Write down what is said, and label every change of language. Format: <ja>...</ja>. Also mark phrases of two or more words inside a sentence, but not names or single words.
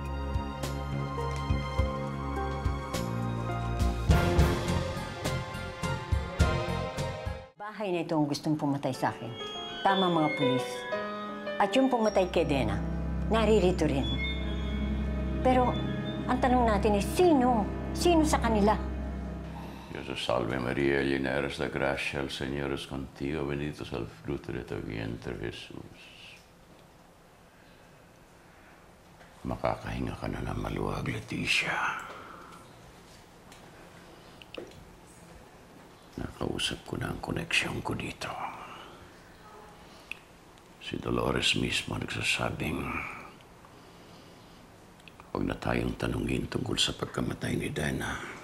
<tl>Bahay na ito ang gustong pumatay sa akin. Tama mga pulis. At yung pumatay kay Dena, naririto rin. Pero ang tanong natin is, sino? Sino sa kanila?</tl> <es>Dios te salve María, llena eres de gracia, el Señor es contigo, bendito es el fruto de tu vientre, Jesús.</es> <tl>Makakahinga ka na ng maluwag, Leticia. Nakausap ko na ang koneksyon ko dito. Si Dolores mismo nagsasabing huwag na tayong tanungin tungkol sa pagkamatay ni Dena.</tl>